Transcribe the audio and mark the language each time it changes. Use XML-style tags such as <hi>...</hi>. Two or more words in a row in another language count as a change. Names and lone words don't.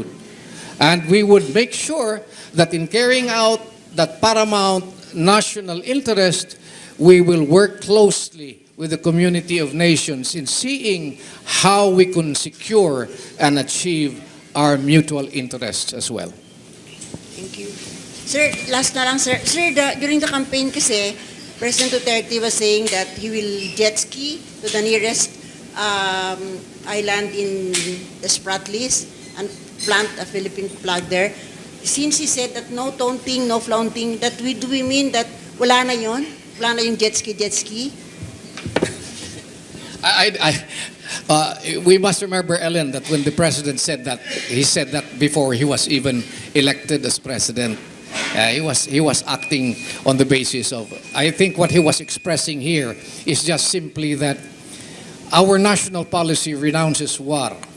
<en>And we would make sure that in carrying out that paramount national interest, we will work closely with the community of nations in seeing how we can secure and achieve our mutual interests as well. Thank you. Sir, last</en> <tl>na lang,</tl> <en>sir. Sir, during the campaign kasi, President Duterte was saying that he will jet ski to the nearest island in the Spratlys and plant a Philippine flag there. Since he said that no taunting, no flaunting, do we mean that</en> <tl>wala na yon? Wala na yung</tl> <en>jet ski? We must remember, Ellen, that when the president said that, he said that before he was even elected as president. He was acting on the basis of, I think what he was expressing here is just simply that our national policy renounces war.</en>